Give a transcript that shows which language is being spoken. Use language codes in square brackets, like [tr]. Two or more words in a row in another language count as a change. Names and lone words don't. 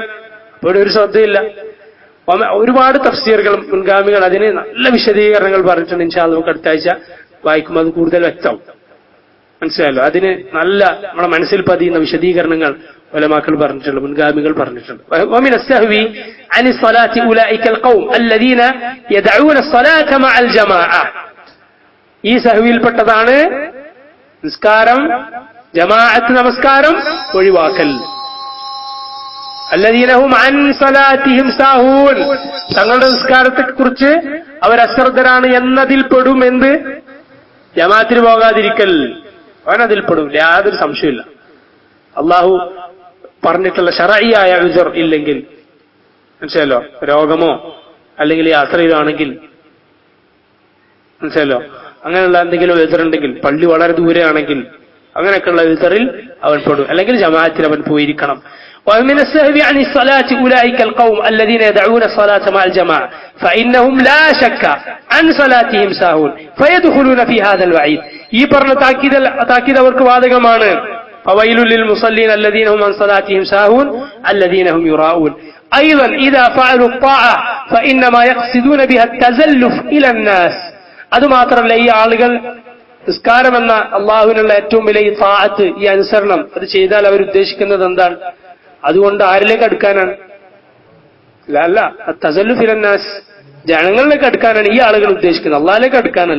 [ml] അപ്പോൾ ഒരു ശ്രദ്ധയില്ല. ഒരുപാട് തഫ്സീറുകളും മുൻഗാമികൾ അതിന് നല്ല വിശദീകരണങ്ങൾ പറഞ്ഞിട്ടുണ്ട്. [ar] إن شاء الله [ml] നമുക്ക് അടുത്ത ആഴ്ച വായിക്കുമ്പോൾ അത് കൂടുതൽ വ്യക്തമാവും, മനസ്സിലായല്ലോ. അതിന് നല്ല നമ്മുടെ മനസ്സിൽ പതിയുന്ന വിശദീകരണങ്ങൾ ഉലമാക്കൾ പറഞ്ഞിട്ടുണ്ട്, മുൻഗാമികൾ പറഞ്ഞിട്ടുണ്ട്. [ar] ومن السهو عن الصلاة أولئك القوم الذين يدعون الصلاة مع الجماعة, [ml] ഈ സഹവിൽപ്പെട്ടതാണ് നിസ്കാരം, ജമാഅത്ത് നമസ്കാരം ഒഴിവാക്കൽ. [ar] الذين هم عن صلاتهم ساهون, [ml] തങ്ങളുടെ നിസ്കാരത്തെ കുറിച്ച് അവർ അശ്രദ്ധരാണ് എന്നതിൽ പെടും. എന്ത്? ജമാഅത്തിന് പോകാതിരിക്കൽ, അവനതിൽ പെടും, യാതൊരു സംശയമില്ല. അള്ളാഹു പറഞ്ഞിട്ടുള്ള ശറഈയായ ഉസ്ർ ഇല്ലെങ്കിൽ, മനസ്സിലല്ലോ, രോഗമോ അല്ലെങ്കിൽ യാത്രയിലാണെങ്കിൽ, മനസ്സിലല്ലോ, അങ്ങനെയുള്ള എന്തെങ്കിലും ഉസ്റുണ്ടെങ്കിൽ, പള്ളി വളരെ ദൂരെയാണെങ്കിൽ അങ്ങനെയൊക്കെയുള്ള ഉസ്റിൽ അവൻ പെടും, അല്ലെങ്കിൽ ജമാഅത്തിൽ അവൻ പോയിരിക്കണം. [ar] ومن السهو عن الصلاة أولئك القوم الذين يدعون الصلاة مع الجماعة فإنهم لا شك عن صلاتهم ساهون فيدخلون في هذا الوعيد. [ml] ഈ പറഞ്ഞ താക്കീത് അവർക്ക് ബാധകമാണ്. [ar] فويل للمصلين الذين هم عن صلاتهم ساهون الذين هم يراءون. أيضا إذا فعلوا الطاعة فإنما يقصدون بها التزلف إلى الناس. [ml] അതുമാത്രമല്ല, ഈ ആളുകൾ നിസ്കാരം എന്ന അള്ളാഹുവിനുള്ള ഏറ്റവും വലിയ ഈ താഅത്ത്, ഈ അനുസരണം, അത് ചെയ്താൽ അവർ ഉദ്ദേശിക്കുന്നത് എന്താണ്? അതുകൊണ്ട് ആരിലേക്ക് അടുക്കാനാണ്? അല്ല, [ar] تزلف إلى الناس, [ml] ജനങ്ങളിലേക്ക് അടുക്കാനാണ് ഈ ആളുകൾ ഉദ്ദേശിക്കുന്നത്, അള്ളാഹിലേക്ക് അടുക്കാനല്ല.